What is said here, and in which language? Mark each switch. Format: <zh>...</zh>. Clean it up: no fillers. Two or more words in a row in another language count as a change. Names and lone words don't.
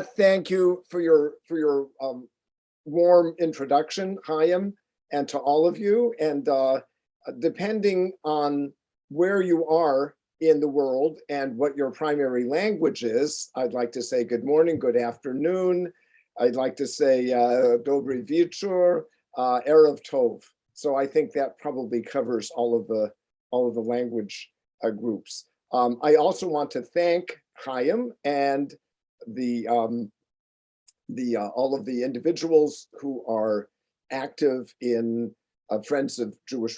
<en>Thank you for your warm introduction, Chaim, and to all of you. And depending on where you are in the world and what your primary language is, I'd like to say good morning, good afternoon. I'd like to say</en> <pl>dobry wieczór,</pl> <he>ערב טוב.</he> <en>So I think that probably covers all of the language groups. I also want to thank Chaim and all of the individuals who are active in Friends of Jewish</en>